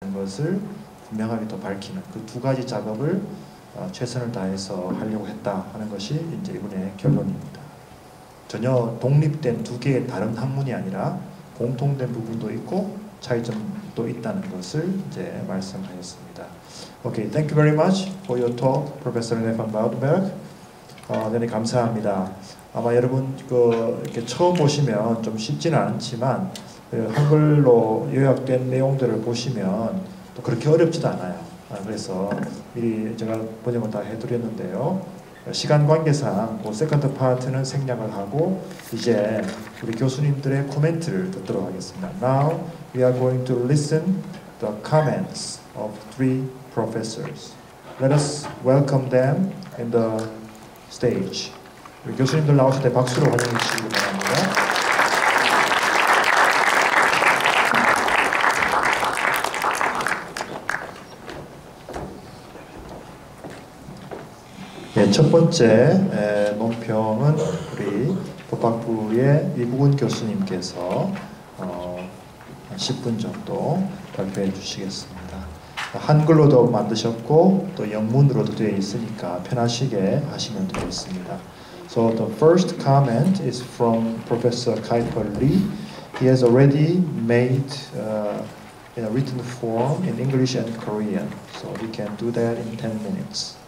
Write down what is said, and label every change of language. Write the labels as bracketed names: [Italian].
[Korean] 있다는 것을 분명하게 또 밝히는 그 두 가지 작업을 최선을 다해서 하려고 했다 하는 것이 이제 이분의 결론입니다. 전혀 독립된 두 개의 다른 학문이 아니라 공통된 부분도 있고 차이점도 있다는 것을 이제 말씀하셨습니다. [English] Okay, thank you very much for your talk, Professor Rene van Woudenberg. [Korean] 네, 감사합니다. 아마 여러분 이렇게 처음 보시면 좀 쉽지는 않지만 한글로 요약된 내용들을 보시면 또 그렇게 어렵지도 않아요. 그래서 미리 제가 번역을 다 해드렸는데요. 시간 관계상 그 세컨드 파트는 생략을 하고 이제 우리 교수님들의 코멘트를 듣도록 하겠습니다. [English] Now we are going to listen the comments of three professors. Let us welcome them in the stage. [Korean] 우리 교수님들 나오실 때 박수로 환영해 주시기 바랍니다. 네, 첫 번째 논평은 우리 법학부의 이부근 교수님께서 한 10분 정도 발표해 주시겠습니다. 한글로도 만드셨고 또 영문으로도 되어 있으니까 편하시게 하시면 되겠습니다. [English] So the first comment is from Professor Kuyper Lee. He has already made in a written form in English and Korean. So he can do that in 10 minutes.